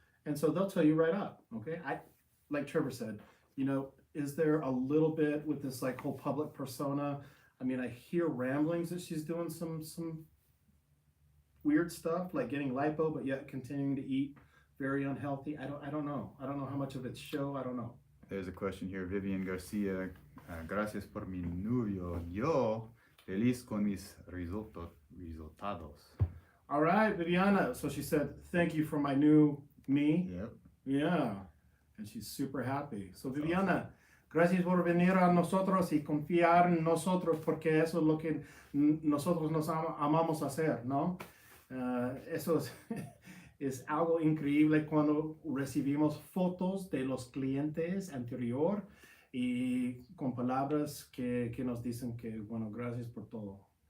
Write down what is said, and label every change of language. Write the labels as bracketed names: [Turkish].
[English] And so they'll tell you right up. Okay. Like Trevor said, is there a little bit with this like whole public persona? I mean, I hear ramblings that she's doing some weird stuff like getting lipo, but yet continuing to eat very unhealthy. I don't know. I don't know how much of it's show. I don't know. There's a question here. [Spanish] Vivian Garcia, gracias por mi novio. Yo feliz con mis resultados. [English] All right, Viviana. So she said, thank you for my new me. Yep. Yeah. And she's super happy. [Spanish] So Viviana, gracias por venir a nosotros y confiar en nosotros, porque eso es lo que nosotros nos amamos hacer, ¿no? Eso es algo increíble cuando recibimos fotos de los clientes anterior y con palabras que nos dicen que, bueno, gracias por todo.